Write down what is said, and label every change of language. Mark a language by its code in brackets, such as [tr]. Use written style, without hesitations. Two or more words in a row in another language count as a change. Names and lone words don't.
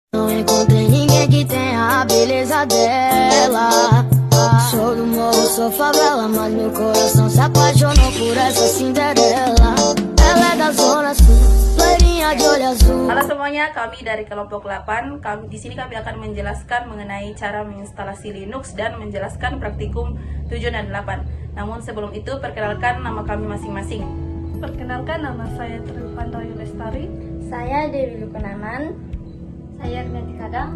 [pt] Não encontrei ninguém que tenha a beleza dela. Sou do morro, sou favela, mas meu coração se apaixonou por essa Cinderela. Ela é da zona sul, loirinha de olho azul. [id] Halo semuanya, kami dari kelompok 8. Di sini kami akan menjelaskan mengenai cara menginstalasi Linux dan menjelaskan praktikum 7 dan 8. Namun sebelum itu, perkenalkan nama kami masing-masing. Perkenalkan, nama saya Tripandoyo Lestari. Saya Dewi Lukenaman. Saya Rinati Kadang.